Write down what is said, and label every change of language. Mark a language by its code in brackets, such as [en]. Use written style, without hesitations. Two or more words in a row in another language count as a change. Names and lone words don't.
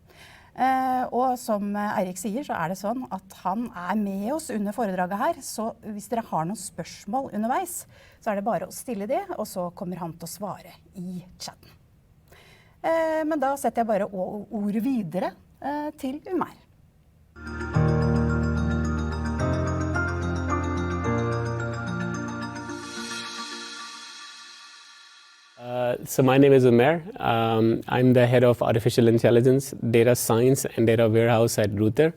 [no] Og som Eirik sier, så er det sånn at han er med oss under foredraget her, så hvis dere har noen spørsmål underveis, så er det bare å stille det, og så kommer han til å svare i chatten. Men da setter jeg bare ordet videre til Umer. [en] So my name is Umer. I'm the head of artificial intelligence, data science and data warehouse at Ruter.